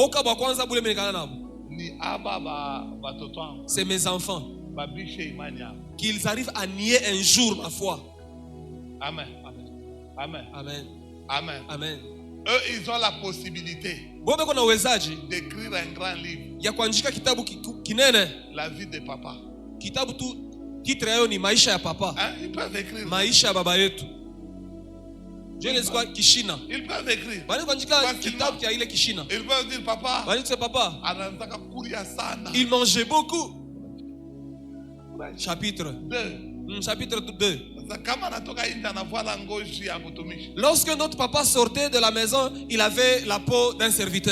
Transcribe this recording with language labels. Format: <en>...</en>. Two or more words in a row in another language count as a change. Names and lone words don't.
<fr>c'est mes enfants. Qu'ils arrivent à nier un jour ma foi. Amen. Amen. Amen. Amen. Amen. Eux, ils ont la possibilité d'écrire un grand livre. La vie de papa.</fr> <sw>Maisha ya papa.</sw> <fr>Ils peuvent écrire.</fr> <sw>Maisha ya baba yetu. Kishina.</sw> <fr>Ils peuvent écrire. Ils peuvent dire papa. Papa. Il mangeait beaucoup. Chapitre 2. Chapitre 2. Lorsque notre papa sortait de la maison, il avait la peau d'un serviteur.</fr>